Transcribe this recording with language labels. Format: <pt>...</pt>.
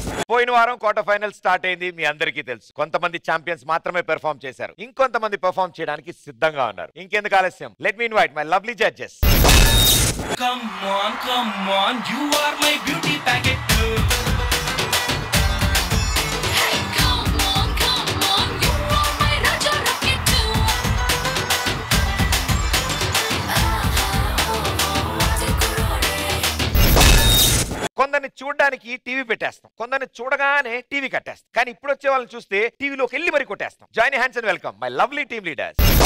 <te>పోయిన వారం quarter final start అయింది, మీ అందరికీ తెలుసు. కొంతమంది ఛాంపియన్స్ మాత్రమే పెర్ఫార్మ్ చేశారు, ఇంకొంతమంది పెర్ఫార్మ్ చేయడానికి సిద్ధంగా ఉన్నారు. ఇంకెందుకు ఆలస్యం,</te> <en>Let me invite my lovely judges. Come on, you are my beauty packet. Hey, come on, you are my Raja Rocket too.</en> <te>కొందరిని చూడడానికి టీవీ పెట్టేస్తాం, కొందరిని చూడగానే టీవీ కట్టేస్తాం, కానీ ఇప్పుడు వచ్చే వాళ్ళని చూస్తే టీవీలోకి వెళ్ళి మరి కొట్టేస్తాం.</te> <en>Join hands and welcome my lovely team leaders.</en>